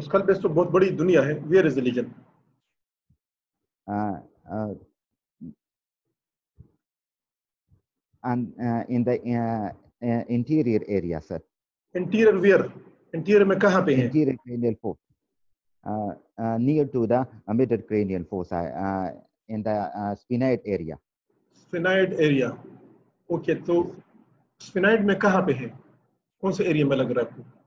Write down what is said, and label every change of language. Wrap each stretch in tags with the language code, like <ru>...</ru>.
<hi>Skull base तो बहुत बड़ी दुनिया है.</hi> <en>Where is the lesion? And in the interior area, sir. Interior where?</en> <hi>Interior में कहाँ पे है?</hi> <en>Interior cranial fossa, near to the middle cranial fossa, in the sphenoid area. Sphenoid area.</en> <hi>Okay, तो sphenoid में कहाँ पे है? कौन से एरिया में लग रहा है आपको?</hi>